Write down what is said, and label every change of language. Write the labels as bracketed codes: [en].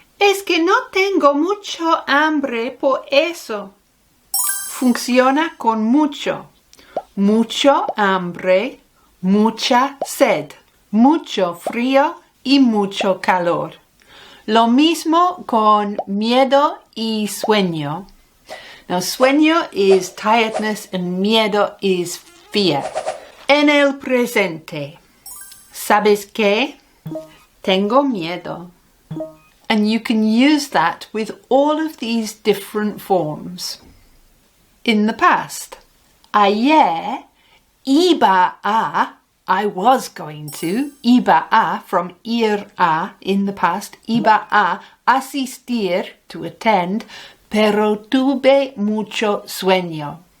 [es] Es que no tengo mucho hambre por eso. Funciona con mucho. Mucho hambre, mucha sed, mucho frío y mucho calor. Lo mismo con miedo y sueño. [en] Now, sueño is tiredness and miedo is fear. [es] En el presente, ¿sabes qué? Tengo miedo. [en] And you can use that with all of these different forms. In the past, [es] ayer iba a, [en] I was going to, [es] iba a, from ir a, [en] in the past, [es] iba a asistir, [en] to attend, [es] pero tuve mucho sueño.